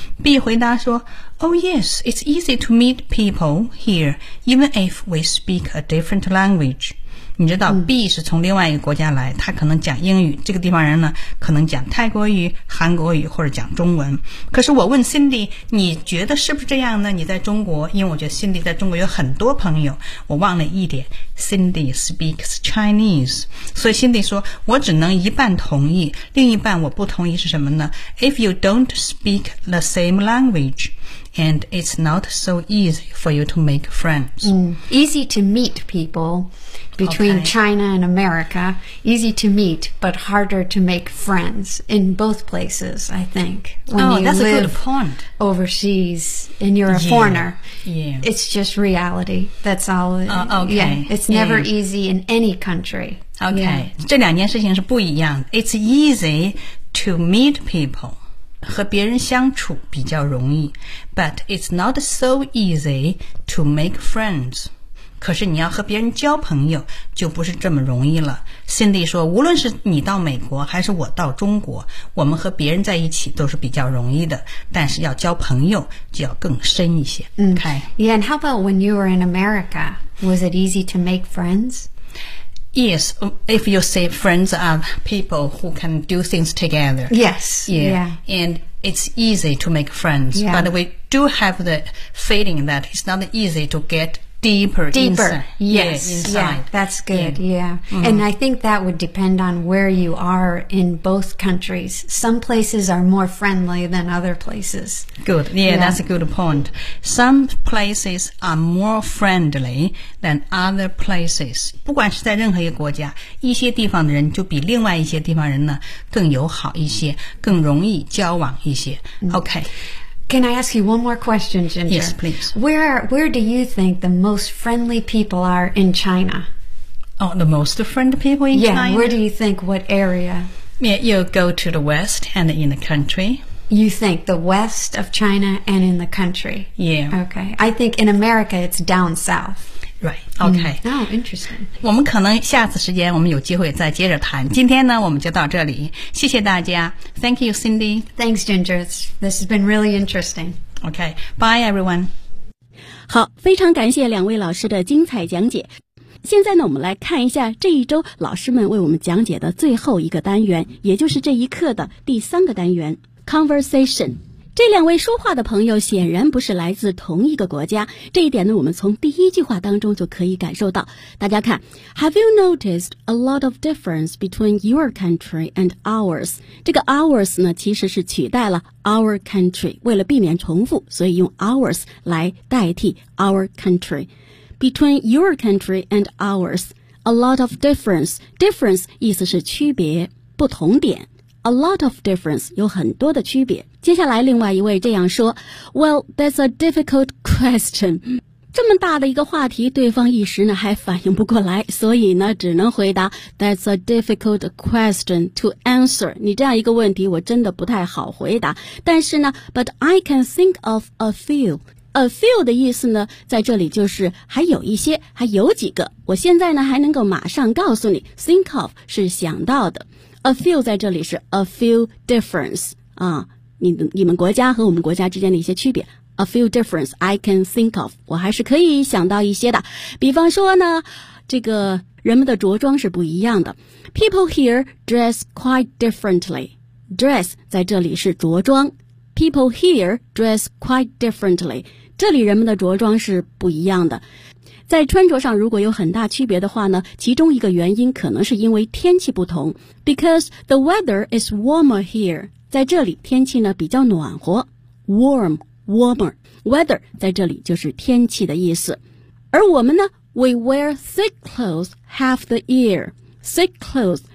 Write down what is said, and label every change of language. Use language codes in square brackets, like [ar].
[en] B [zh] 回答说 [en] Oh yes, it's easy to meet people here, even if we speak a different language. [zh] 你知道 B 是从另外一个国家来，他可能讲英语，这个地方人呢可能讲泰国语、韩国语或者讲中文。可是我问 Cindy, 你觉得是不是这样呢？你在中国，因为我觉得 Cindy 在中国有很多朋友，我忘了一点， [en] Cindy speaks Chinese. [zh] 所以 Cindy 说我只能一半同意，另一半我不同意是什么呢？ [en] If you don't speak the same language, and it's not so easy for you to make friends. Easy to meet people between、okay. China and America. Easy to meet, but harder to make friends in both places, I think. When oh, that's a good point. Overseas and you're a yeah. foreigner. Yeah. It's just reality. That's all. Okay. Yeah, it'sNever easy in any country. Okay,、yeah. [zh] 这两件事情是不一样的。 [en] It's easy to meet people, [zh] 和别人相处比较容易。 [en] But it's not so easy to make friends. [zh] 可是你要和别人交朋友就不是这么容易了。 Cindy 说，无论是你到美国还是我到中国，我们和别人在一起都是比较容易的，但是要交朋友就要更深一些。 [en] Okay. Yeah, and how about when you were in America? Was it easy to make friends? Yes, if you say friends are people who can do things together. Yes, yeah. yeah. And it's easy to make friends.、 Yeah. But we do have the feeling that it's not easy to get deeper inside. Yes, inside. Yeah, that's good, yeah. yeah.、Mm-hmm. And I think that would depend on where you are in both countries. Some places are more friendly than other places. Good, yeah, yeah. that's a good point. Some places are more friendly than other places. [zh] 不管是在任何一个国家，一些地方的人就比另外一些地方人呢更友好一些，更容易交往一些。 [en] Okay. Can I ask you one more question, Ginger? Yes, please. Where do you think the most friendly people are in China? Oh, the most friendly people in yeah, China? Yeah, where do you think, what area? Yeah, you go to the west and in the country. You think the west of China and in the country? Yeah. Okay. I think in America, it's down south. Right, okay. Oh, interesting. [zh] 我们可能下次时间我们有机会再接着谈。今天呢我们就到这里。谢谢大家。 [en] Thank you, Cindy. Thanks, Ginger. This has been really interesting. Okay, bye everyone. [zh] 好，非常感谢两位老师的精彩讲解。现在呢我们来看一下这一周老师们为我们讲解的最后一个单元，也就是这一课的第三个单元， Conversation。这两位说话的朋友显然不是来自同一个国家，这一点呢，我们从第一句话当中就可以感受到。大家看 [en] ，Have you noticed a lot of difference between your country and ours？ [zh] 这个 ours 呢，其实是取代了 our country， 为了避免重复，所以用 ours 来代替 our country。 [en] Between your country and ours， a lot of difference， difference [zh] 意思是区别，不同点。 [en] A lot of difference, [zh] 有很多的区别。接下来另外一位这样说 [en] Well, that's a difficult question. [zh] 这么大的一个话题，对方一时呢还反应不过来，所以呢只能回答 [en] That's a difficult question to answer. [zh] 你这样一个问题我真的不太好回答。但是呢 [en] But I can think of a few. [zh] A few 的意思呢在这里就是还有一些，还有几个。我现在呢还能够马上告诉你， Think of 是想到的。 A few 在这里是 a few difference 啊，你们国家和我们国家之间的一些区别。 [en] A few difference I can think of， [zh] 我还是可以想到一些的。比方说呢，这个人们的着装是不一样的。 [en] People here dress quite differently. Dress [zh] 在这里是着装。 [en] People here dress quite differently. [zh] 这里人们的着装是不一样的。在穿着上如果有很大区别的话呢，其中一个原因可能是因为天气不同。 [en] Because the weather is warmer here. [zh] 在这里天气呢比较暖和。 [en] Warm, warmer. [zh] Weather 在这里就是天气的意思。而我们呢 [en] ,we wear thick clothes half the year. Thick clothes